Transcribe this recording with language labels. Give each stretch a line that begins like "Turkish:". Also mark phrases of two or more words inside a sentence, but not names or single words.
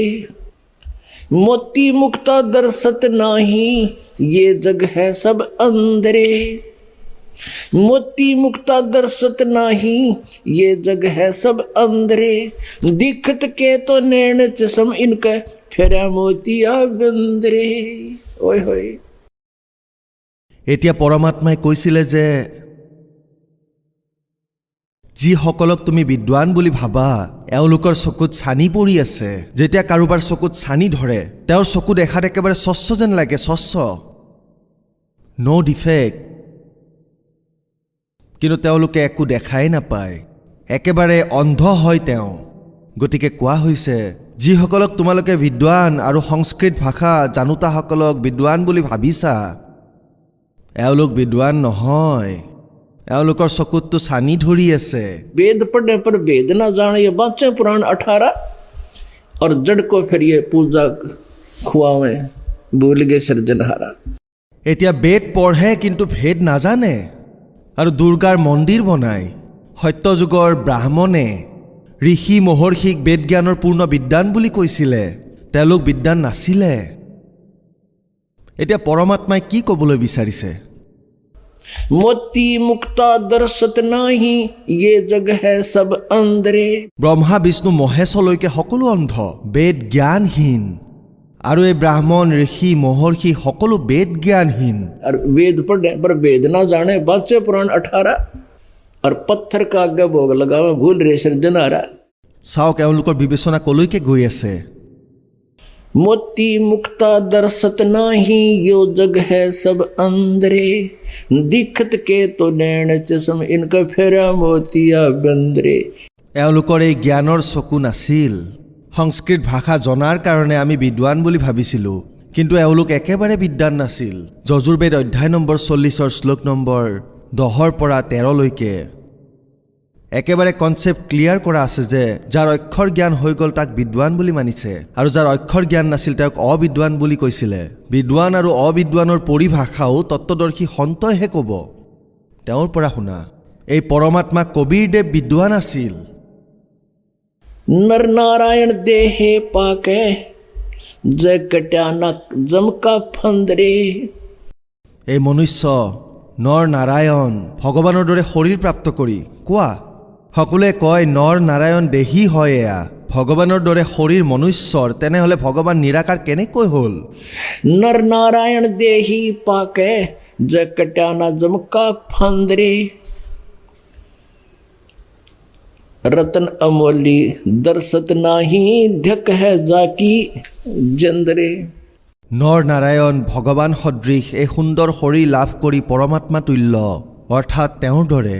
Hindi: मोती मुक्ता दर्शत नाही, ये जग है सब अंदरे। मोती मुक्ता दर्शत नाही, ये जग है सब अंदरे। दिखत के तो नैन चसम इनका फेरा मोतिया बंदरे। ओय होय।
Assamese: এতিয়া পৰমাত্মাই কৈছিলে যে যিসকলক তুমি বিদ্বান বুলি ভাবা, এওঁলোকৰ চকুত ছানি পৰি আছে। যেতিয়া কাৰোবাৰ চকুত ছানি ধৰে, তেওঁৰ চকু দেখাত একেবাৰে স্বচ্ছ যেন লাগে, স্বচ্ছ,
English: no defect,
Assamese: কিন্তু তেওঁলোকে একো দেখাই নাপায়, একেবাৰে অন্ধ হয় তেওঁ। গতিকে কোৱা হৈছে, যিসকলক তোমালোকে বিদ্বান আৰু সংস্কৃত ভাষা জানোতাসকলক বিদ্বান বুলি ভাবিছা, এওঁলোক বিদ্বান নহয়, এওঁলোকৰ চকুতটো ছানি ধৰি আছে।
Hindi: वेद पढ़ने पर वेद ना जाने, ये बाँचे पुराण 18, और जड़ को फिर ये पूजा खुआवे, भूल गए सृजनहारा।
Assamese: এতিয়া বেদ পঢ়ে কিন্তু ভেদ নাজানে আৰু দুৰ্গাৰ মন্দিৰ বনায়। সত্যযুগৰ ব্ৰাহ্মণে ঋষি মহৰ্ষিক বেদ জ্ঞানৰ পূৰ্ণ বিদ্বান বুলি কৈছিলে, তেওঁলোক বিদ্বান নাছিলে। এতিয়া পৰমাত্মাই কি ক'বলৈ বিচাৰিছে?
Hindi: मोती मुक्ता दर्शत नाही, ये जग है सब अंदरे।
Assamese: ব্ৰহ্মা বিষ্ণু মহেশলৈকে সকলো অন্ধ, বেদ জ্ঞানহীন, আৰু এই ব্ৰাহ্মণ ঋষি মহৰ্ষি সকলো বেদ জ্ঞানহীন।
Hindi: और वेद पढ़ने पर वेद ना जाने, बाँचे पुराण 18, और पत्थर का आगे भोग लगावे, भूल रे सृजनहारा।
Assamese: চাওক এওঁলোকৰ বিবেচনা কলৈকে গৈ আছে।
Hindi: मोती मुक्ता दर्शत नाही, यो जग है सब अंदरे। दिखत के तो नैन चसम इनका फेरा मोतिया बंदरे।
Assamese: এওঁলোকৰ এই জ্ঞানৰ চকু নাছিল। সংস্কৃত ভাষা জনাৰ কাৰণে আমি বিদ্বান বুলি ভাবিছিলোঁ, কিন্তু এওঁলোক একেবাৰে বিদ্বান নাছিল। যজুৰ্বেদ অধ্যায় নম্বৰ 40 শ্লোক নম্বৰ 10 পৰা 13লৈকে একেবাৰে
English: concept clear
Assamese: কৰা আছে যে যাৰ অক্ষৰ জ্ঞান হৈ গ'ল তাক বিদ্বান বুলি মানিছে আৰু যাৰ অক্ষৰ জ্ঞান নাছিল তেওঁক অবিদ্বান বুলি কৈছিলে। বিদ্বান আৰু অবিদ্বানৰ পৰিভাষাও তত্ত্বদৰ্শী সন্তইহে ক'ব। তেওঁৰ পৰা শুনা, এই পৰমাত্মা কবীৰদেৱ বিদ্বান আছিল।
Hindi: नर नारायण देहे पाके जय कट्यानक जमका फंदरे।
Assamese: এই মনুষ্য নৰ নাৰায়ণ ভগৱানৰ দৰে শৰীৰ প্ৰাপ্ত কৰি কোৱা। সকলোৱে কয় নৰ নাৰায়ণ দেহী হয় এয়া ভগৱানৰ দৰে শৰীৰ মনুষ্যৰ, তেনেহ'লে ভগৱান নিৰাকাৰ কেনেকৈ হ'ল?
Hindi: नर नारायण देही पाके जय कट्याना जमका फंदरे। रतन अमोली दर्शत नाही ध्यक है जाकी जंदरे।
Assamese: নৰ নাৰায়ণ ভগৱান সদৃশ এই সুন্দৰ শৰীৰ লাভ কৰি পৰমাত্মা তুল্য অৰ্থাৎ তেওঁৰ দৰে।